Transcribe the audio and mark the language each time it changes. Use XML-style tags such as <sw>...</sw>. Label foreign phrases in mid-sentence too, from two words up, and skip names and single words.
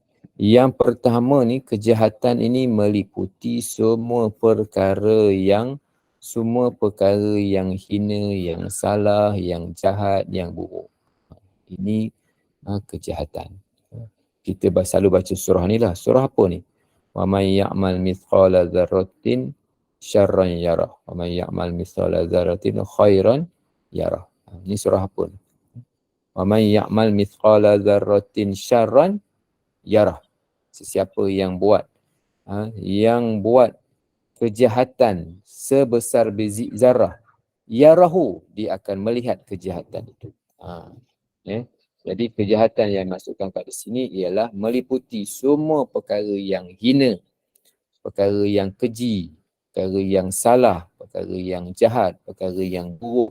<ms>Yang pertama ni, kejahatan ini meliputi semua perkara yang hina, yang salah, yang jahat, yang buruk. Ini kejahatan. Kita selalu baca surah ni lah. Surah apa ni?</ms> <ar>ومن يعمل مثقال ذرة شرا يره. ومن يعمل مثقال ذرة خيرا يره.</ar> <ms>Ini surah apa ni?</ms> <ar>ومن يعمل مثقال ذرة شرا يره.</ar> <ms>Sesiapa yang buat kejahatan sebesar biji zarah, yarahu, dia akan melihat kejahatan itu. Jadi kejahatan yang masukkan kat sini ialah meliputi semua perkara yang hina, perkara yang keji, perkara yang salah, perkara yang jahat, perkara yang buruk.</ms>